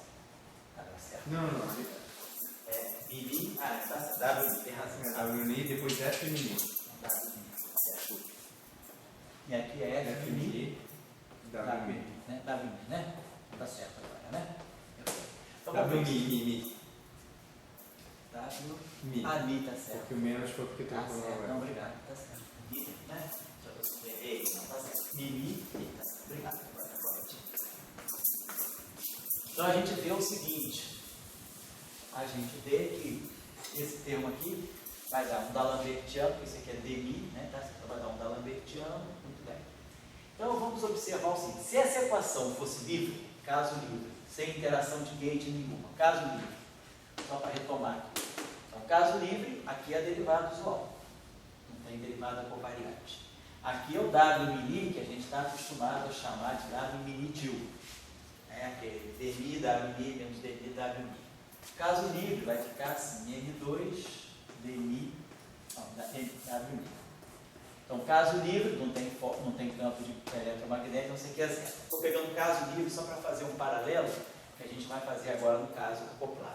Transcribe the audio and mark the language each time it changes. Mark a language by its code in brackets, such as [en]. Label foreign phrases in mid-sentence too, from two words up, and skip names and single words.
[pt] Tá certo. Não. Mini, tá, W mini, tem razão. W mini, depois F mini. W mini, certo. E aqui é F mini, W mini. né? W mini, né? Tá certo agora, né? Então, W mi. W Mi. Mi, tá certo. Porque o menos foi porque tem Tá que certo, não, falar. obrigado, tá certo. Mi, né? Ei, não, tá certo. Mi, tá certo. Obrigado. Então a gente vê o seguinte, a gente vê que esse termo aqui vai dar um D'Alembertiano, isso aqui é demi, né? Tá? Então vai dar um D'Alembertiano, muito bem. Então vamos observar o seguinte, se essa equação fosse livre, caso livre, sem interação de gate nenhuma, caso livre, só para retomar aqui. Então, caso livre, aqui é a derivada usual, não tem derivada covariante. Aqui é o W mini, que a gente está acostumado a chamar de W mini til. Aquele dmi, W mini, menos dmi, W mini. Caso livre, vai ficar assim, M2, dmi, W mini. Então, caso livre, não tem campo de eletromagnético, não sei o que é zero. Estou pegando caso livre só para fazer um paralelo, que a gente vai fazer agora no caso acoplado.